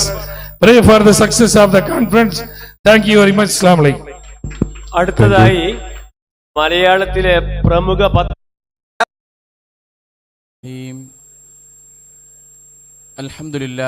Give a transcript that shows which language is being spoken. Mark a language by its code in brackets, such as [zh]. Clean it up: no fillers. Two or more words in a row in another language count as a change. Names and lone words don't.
[en] Pray for the success of the conference. Thank you very much. [ar] Assalamu alaikum. [ml] അടുത്തതായി മലയാളത്തിലെ പ്രമുഖ Alhamdulillah.